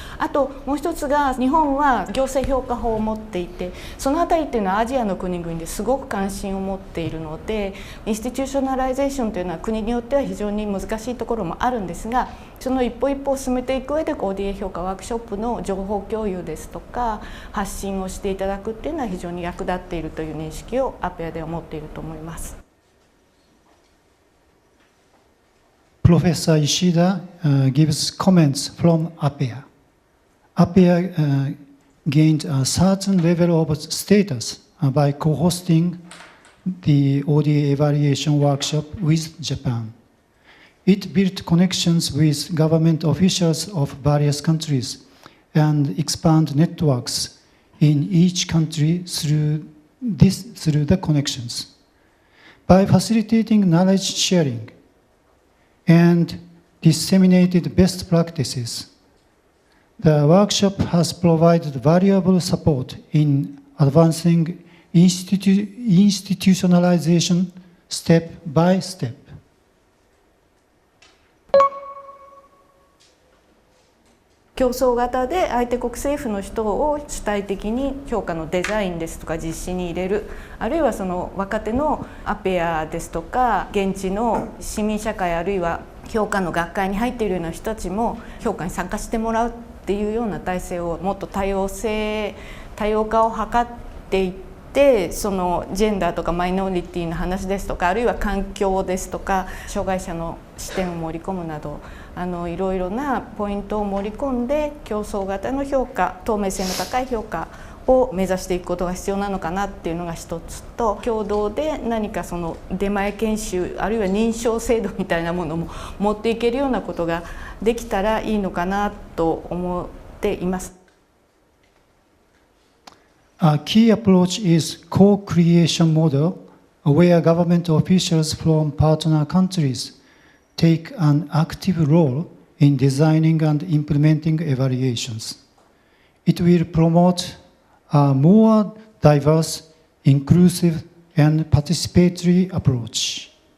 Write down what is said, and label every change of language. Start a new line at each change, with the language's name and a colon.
Japanese: あともう一つが日本は行政評価法を持っていて、そのあたりっていうのはアジアの国々ですごく関心を持っているので、インスティテューショナライゼーションというのは国によっては非常に難しいところもあるんですが、その一歩一歩を進めていく上で ODA 評価ワークショップの情報共有ですとか発信をしていただくっていうのは非常に役立っているという認識を APEA では持っていると思います。
English: Professor Ishida gives comments from APEA. APEA gained a certain level of status by co-hosting the ODA Evaluation Workshop with Japan. It built connections with government officials of various countries and expand networks in each country through the connections. By facilitating knowledge sharing and disseminated best practices, the workshop has provided valuable support in advancing institutionalization step by step.
Japanese: 競争型で相手国政府の人を主体的に評価のデザインですとか実施に入れる、あるいはその若手のAPEAですとか現地の市民社会あるいは評価の学会に入っているような人たちも評価に参加してもらうっていうような体制をもっと多様化を図っていって、そのジェンダーとかマイノリティの話ですとかあるいは環境ですとか障害者の視点を盛り込むなどいろいろなポイントを盛り込んで競争型の評価、透明性の高い評価を目指していくことが必要なのかなっていうのが一つと、共同で何かその出前研修あるいは認証制度みたいなものも持っていけるようなことができたらいいのかなと思っています。
English: A key approach is co-creation model, where government officials from partner countries take an active role in designing and implementing evaluations. It will promote a more diverse, inclusive, and participatory approach.